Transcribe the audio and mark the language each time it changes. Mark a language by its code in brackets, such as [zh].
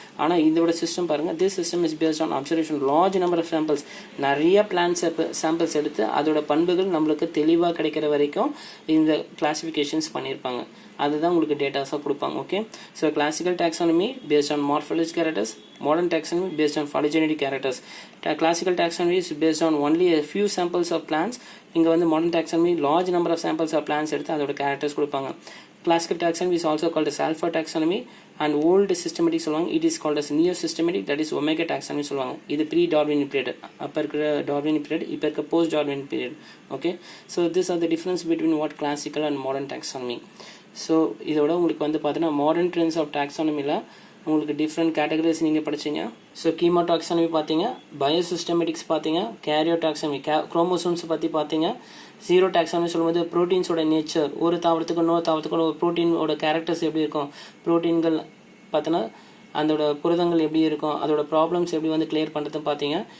[ta] ஆனால் இதோட சிஸ்டம் பாருங்கள். [en] This system is based on observation large number of samples. [ta] நிறைய பிளான்ஸ் சாம்பிள்ஸ் எடுத்து அதோட பண்புகள் நம்மளுக்கு தெளிவாக கிடைக்கிற வரைக்கும் இந்த கிளாசிஃபிகேஷன்ஸ் பண்ணியிருப்பாங்க. அதுதான் உங்களுக்கு டேட்டாஸாக கொடுப்பாங்க. [en] Okay, so classical taxonomy based on morphological characters, modern taxonomy based on phylogenetic characters. Classical taxonomy is based on only a few samples of plants. [ta] இங்கே வந்து [en] modern taxonomy large number of samples of plants எடுத்து அதோட characters கொடுப்பாங்க. Classical taxonomy is also called as alpha taxonomy and old systematic சொல்லுவாங்க. It is called as neo systematic, that is omega taxonomy சொல்லுவாங்க. இது pre Darwinian period, அப்போ இருக்கிற Darwinian period, இப்போ இருக்க post Darwinian period. Okay, so these are the difference between what classical and modern taxonomy. [ta] So இதோட உங்களுக்கு வந்து பார்த்தீங்கன்னா மாடர்ன் ட்ரெண்ட்ஸ் ஆஃப் டாக்ஸானமியில் உங்களுக்கு டிஃப்ரெண்ட் கேட்டகரிஸ் நீங்கள் படிச்சிங்க. ஸோ கீமோ டாக்ஸானமி பார்த்தீங்க, பயோசிஸ்டமேட்டிக்ஸ் பார்த்தீங்க, கேரியோ டாக்ஸானமி குரோமோசோம்ஸ் பற்றி பார்த்தீங்க, ஜீரோ டாக்ஸானமி சொல்லும்போது ப்ரோட்டீன்ஸோட நேச்சர், ஒரு தாவரத்துக்கு இன்னொரு தாவரத்துக்கு ஒரு ப்ரோட்டீனோட கேரக்டர்ஸ் எப்படி இருக்கும், ப்ரோட்டீன்கள் பார்த்தீங்கன்னா அதோட புரதங்கள் எப்படி இருக்கும், அதோட ப்ராப்ளம்ஸ் எப்படி வந்து கிளியர் பண்ணுறது பார்த்தீங்க.